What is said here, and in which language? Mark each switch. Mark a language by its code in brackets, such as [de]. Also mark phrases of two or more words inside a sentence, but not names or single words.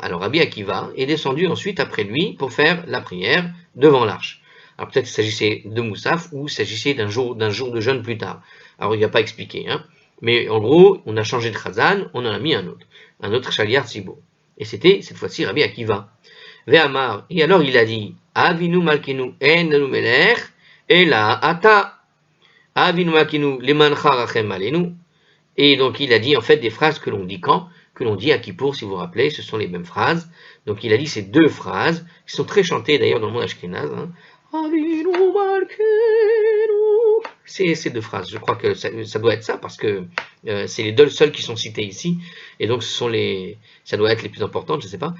[fr] Alors Rabbi Akiva est descendu ensuite après lui pour faire la prière devant l'arche. Alors peut-être qu'il s'agissait de Moussaf ou il s'agissait d'un jour de jeûne plus tard. Alors il n'a pas expliqué, hein. Mais en gros, on a changé de Chazan, on en a mis un autre [he] שליח ציבור. [fr] Et c'était cette fois-ci Rabbi Akiva. Ve'amar, et alors il a dit, [he] אבינו מלכנו אין מלך, אלא אתה, אבינו מלכנו למענך רחם עלינו. [fr] Et donc il a dit en fait des phrases que l'on dit quand? Que l'on dit à Kippour, si vous vous rappelez, ce sont les mêmes phrases. Donc il a dit ces deux phrases, qui sont très chantées d'ailleurs dans le monde ashkénaze. Hein. Ces deux phrases, je crois que ça doit être ça, parce que c'est les deux seules qui sont citées ici, et donc ça doit être les plus importantes, je ne sais pas.